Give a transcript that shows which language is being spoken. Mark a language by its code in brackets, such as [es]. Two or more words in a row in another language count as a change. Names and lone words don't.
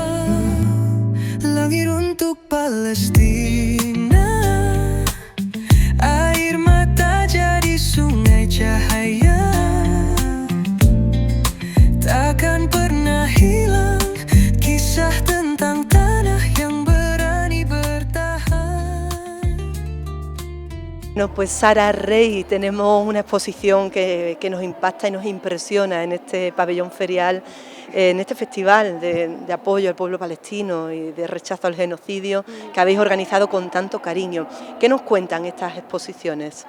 [id] Langit untuk Palestina, air mata jadi sungai cahaya. Takkan pernah hilang kisah tentang tanah yang berani bertahan. [es] Bueno, pues Sara Rey, tenemos una exposición que nos impacta y nos impresiona en este pabellón ferial, en este festival de apoyo al pueblo palestino y de rechazo al genocidio que habéis organizado con tanto cariño. ¿Qué nos cuentan estas exposiciones?